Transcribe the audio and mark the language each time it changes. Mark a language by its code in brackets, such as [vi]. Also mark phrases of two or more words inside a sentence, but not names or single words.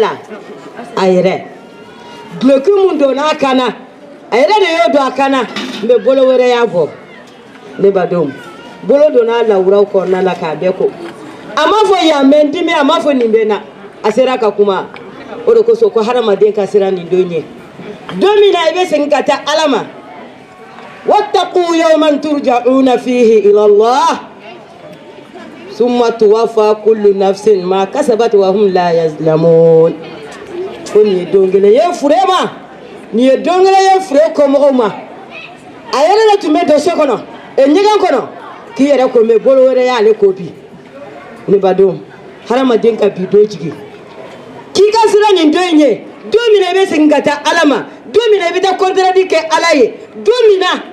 [bm] la a yɛrɛ duloki mun donna a kana a yɛrɛ de y'o don a kana mɛ bolo wɛrɛ y'a bɔ ne bado bolo donna lawuraw kɔnɔna la k'a bɛɛ ko a ma fɔ yan bɛ n dimi a ma fɔ nin bɛ na a sera ka kuma o de kosɔn ko hadamaden ka siran nin don ɲɛ don min na i bɛ segin ka taa Ala ma [ar] واتقوا يوما ترجعون فيه إلى الله ثم توفى كل نفس ما كسبت وهم لا يظلمون [bm] ko nin ye don kelen ye fure ma nin ye don kelen ye fure kɔmɔgɔw ma a yɛrɛ de tun bɛ dossier kɔnɔ ɲɛgɛn kɔnɔ k'i yɛrɛ ko mɛ bolo wɛrɛ y'ale ko bi ne badenw hadamaden ka bi dɔ jigi k'i ka siran nin don in ye don min na i bɛ segin ka taa Ala ma don min na i bɛ taa contrat kɛ Ala ye don min na